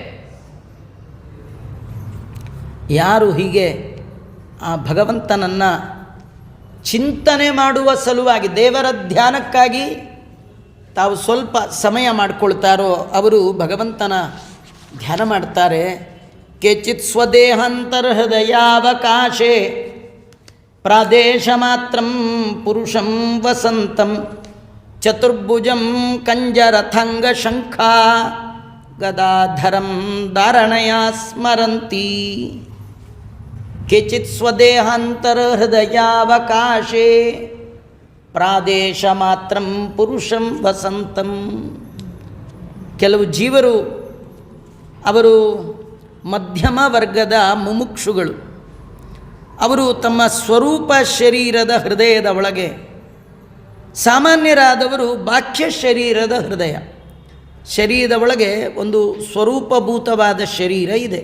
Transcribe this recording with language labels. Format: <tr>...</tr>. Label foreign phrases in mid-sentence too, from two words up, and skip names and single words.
<kn>ಯಾರು ಹೀಗೆ ಆ ಭಗವಂತನನ್ನು ಚಿಂತನೆ ಮಾಡುವ ಸಲುವಾಗಿ, ದೇವರ ಧ್ಯಾನಕ್ಕಾಗಿ ತಾವು ಸ್ವಲ್ಪ ಸಮಯ ಮಾಡಿಕೊಳ್ತಾರೋ ಅವರು ಭಗವಂತನ ಧ್ಯಾನ ಮಾಡ್ತಾರೆ.</kn> <sa>ಕೇಚಿತ್ ಸ್ವದೇಹಾಂತರ್ಹೃದಯಾವಕಾಶೆ ಪ್ರಾದೇಶ ಮಾತ್ರಂ ಪುರುಷಂ ವಸಂತಂ ಚತುರ್ಭುಜಂ ಕಂಜರಥಂಗ ಶಂಖ ಗದಾಧರಂ ಧಾರಣಯಾ ಸ್ಮರಂತಿ. ಕೇಚಿತ್ ಸ್ವದೇಹಾಂತರ್ಹೃದಯಾವಕಾಶೆ ಪ್ರಾದೇಶ ಮಾತ್ರಂ ಪುರುಷಂ ವಸಂತಂ.</sa> <kn>ಕೆಲವು ಜೀವರು ಅವರು ಮಧ್ಯಮ ವರ್ಗದ ಮುಮುಕ್ಷುಗಳು. ಅವರು ತಮ್ಮ ಸ್ವರೂಪ ಶರೀರದ ಹೃದಯದ ಒಳಗೆ, ಸಾಮಾನ್ಯರಾದವರು ಬಾಹ್ಯ ಶರೀರದ ಹೃದಯ, ಶರೀರದ ಒಳಗೆ ಒಂದು ಸ್ವರೂಪಭೂತವಾದ ಶರೀರ ಇದೆ.</kn>